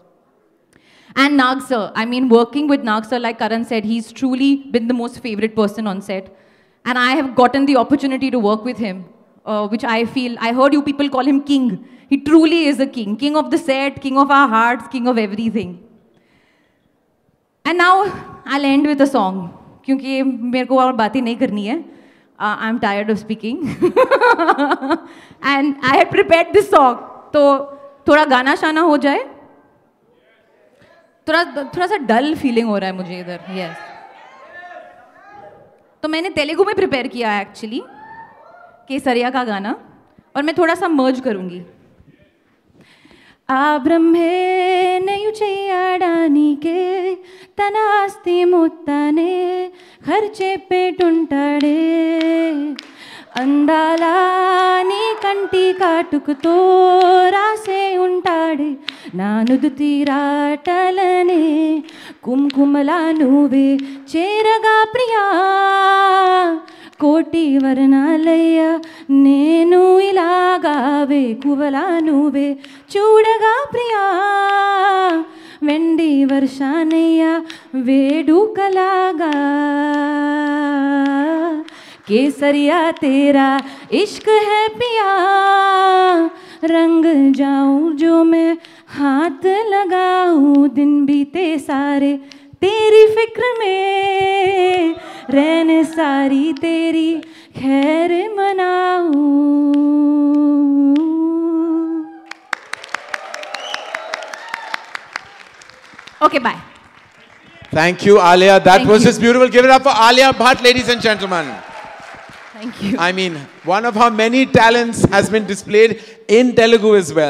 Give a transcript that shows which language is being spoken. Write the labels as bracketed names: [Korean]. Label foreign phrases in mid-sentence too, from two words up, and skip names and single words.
[English] And Nag sir, I mean, working with Nag sir, like Karan said, he's truly been the most favorite person on set. And I have gotten the opportunity to work with him, which I heard you people call him king. He truly is a king. King of the set, king of our hearts, king of everything. And now, I'll end with a song. Because [Hindi] मेरे को और बातें नहीं करनी है. [English] I'm tired of speaking. And I had prepared this song. [Hindi] तो थोड़ा गाना शाना हो जाए. थोड़ा सा डल फीलिंग हो रहा है मुझे इधर. [English] Yes. [Hindi] तो मैंने तेलुगु में प्रिपेयर किया है एक्चुअली केसरिया का गाना, और मैं थोड़ा सा मर्ज करूंगी. [Telugu] ఆ బ్రహ్మే నయు చేయడానికే తన ఆస్తి మొత్తానే ఖర్చే పెట్టుంటాడే అందాల నీ కంటి కాటుకుతో రాసే ఉంటాడే నా నుదుటి రాటలనే కుంకుమలా నువ్వే చేరగా ప్రియా కోటి వర్ణాలయ్యా నేను ఇలాగా వేకువలా నువ్వే చూడగా ప్రియా వెండి వర్షానయ్యా వేడుకలాగా [Hindi] केसरिया तेरा इश्क है पिया रंग जाऊं जो मैं हाथ लगाऊं दिन बीते सारे तेरी फिक्र में रहने सारी तेरी खैर मनाऊं. [English] Okay, bye. Thank you, Alia. That was just beautiful. Give it up for Alia Bhatt, ladies and gentlemen. Thank you. I mean, one of her many talents has been displayed in Telugu as well.